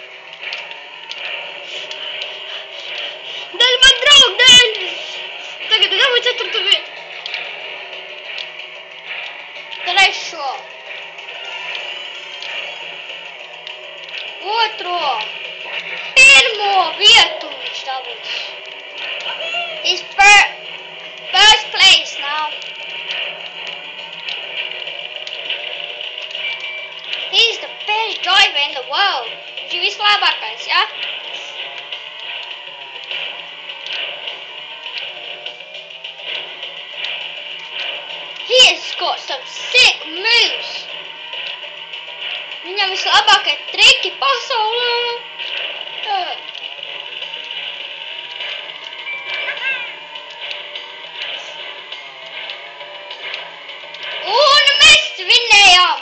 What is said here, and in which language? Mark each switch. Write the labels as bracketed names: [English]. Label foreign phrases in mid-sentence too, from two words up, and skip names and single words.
[Latvian] Dēļ man draugu, dēļ! Tagad es dabūju 4. vietu. 3. 2. 1. vietu viņš dabūs. [English] He's first place now. He's the best driver in the world. [Latvian] Viņš ir vislabākais, ja? [English] He has got some sick moves. [Latvian] Viņam vislabākie triki pasaulē. Un mēs vinnējām.